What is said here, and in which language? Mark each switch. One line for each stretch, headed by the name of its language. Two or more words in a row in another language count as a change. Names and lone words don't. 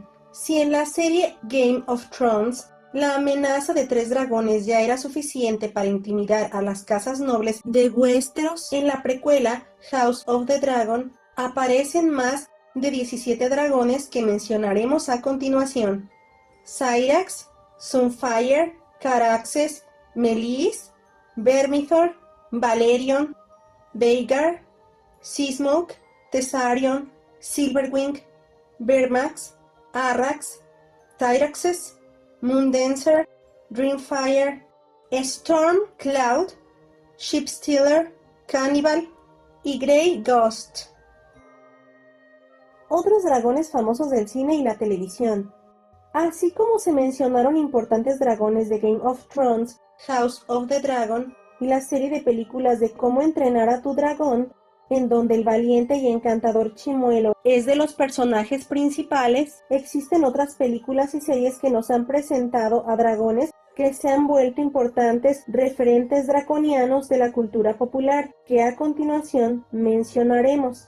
Spanish: Si en la serie Game of Thrones la amenaza de 3 dragones ya era suficiente para intimidar a las casas nobles de Westeros, en la precuela House of the Dragon aparecen más de 17 dragones que mencionaremos a continuación: Syrax, Sunfire, Caraxes, Meleys, Vermithor, Valerion, Vhagar, Seasmoke, Thessarion, Silverwing, Vermax, Arrax, Tyraxes, Moondancer, Dreamfire, Stormcloud, Shipstealer, Cannibal y Grey Ghost. Otros dragones famosos del cine y la televisión. Así como se mencionaron importantes dragones de Game of Thrones, House of the Dragon y la serie de películas de Cómo entrenar a tu dragón, en donde el valiente y encantador Chimuelo es de los personajes principales, existen otras películas y series que nos han presentado a dragones que se han vuelto importantes referentes draconianos de la cultura popular, que a continuación mencionaremos.